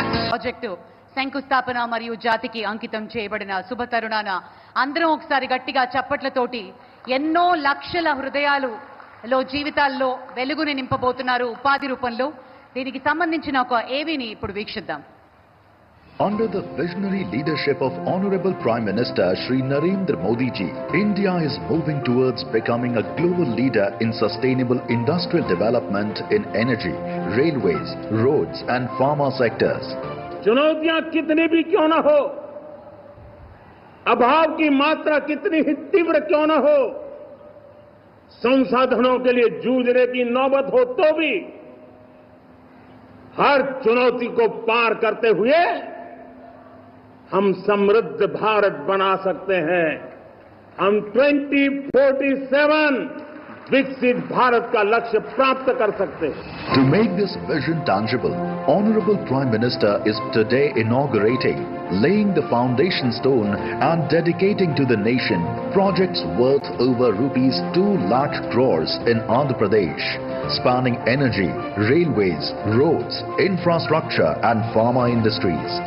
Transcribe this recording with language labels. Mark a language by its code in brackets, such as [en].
[te] Project శంకుస్థాపన మరియు జాతికి అంకితం చేయబడిన శుభతరుణాన అందరం ఒకసారి గట్టిగా చప్పట్లతోటి ఎన్నో లక్షల హృదయాలలో జీవితాల్లో వెలుగుని నింపబోతున్నారు ఉపాధి రూపంలో. దీనికి సంబంధించిన ఒక ఏవీని ఇప్పుడు వీక్షిద్దాం. [en] Under the visionary leadership of Honorable Prime Minister Shri Narendra Modi ji, India is moving towards becoming a global leader in sustainable industrial development in energy, railways, roads and pharma sectors. [hi] चुनौतियां कितनी भी क्यों न हो, अभाव की मात्रा कितनी ही तीव्र क्यों न हो, संसाधनों के लिए जूझने की नौबत हो तो भी हर चुनौती को पार करते हुए हम समृद्ध भारत बना सकते हैं. हम 2047 विकसित भारत का लक्ष्य प्राप्त कर सकते हैं. [en] To make this vision tangible, Honorable Prime Minister is today inaugurating, laying the foundation stone and dedicating to the nation projects worth over rupees 2 lakh crores in Andhra Pradesh, spanning energy, railways, roads, infrastructure and pharma industries.